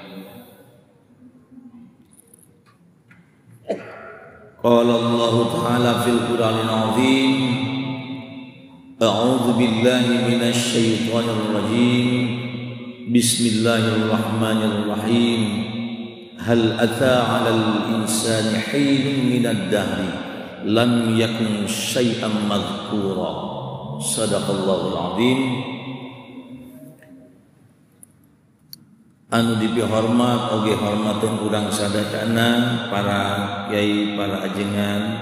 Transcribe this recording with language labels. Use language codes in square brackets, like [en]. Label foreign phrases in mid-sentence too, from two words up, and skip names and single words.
[ar] قال الله تعالى في القرآن العظيم. أعوذ بالله من الشيطان الرجيم. بسم الله الرحمن الرحيم. هل أتى على الإنسان حين من الدهر لم يكن شيئا مذكورا. صدق الله العظيم. [su] Anu dipihormat oge hormaten urang sadayana para kiai, para ajengan,